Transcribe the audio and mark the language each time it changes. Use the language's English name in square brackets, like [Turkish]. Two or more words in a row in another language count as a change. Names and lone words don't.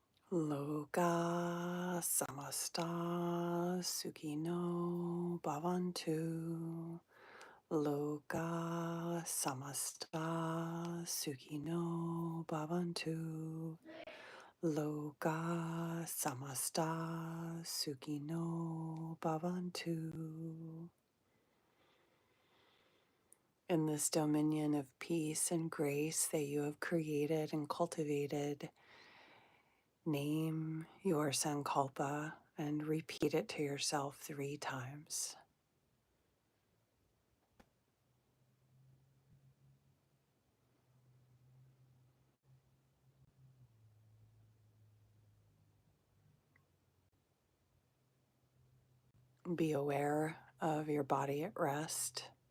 [Sanskrit] Loka samasta sukino bhavantu. Loka samasta sukino bhavantu. Loka samasta sukino bhavantu. [English] In this dominion of peace and grace that you have created and cultivated, name your sankalpa and repeat it to yourself 3 times. Be aware of your body at rest.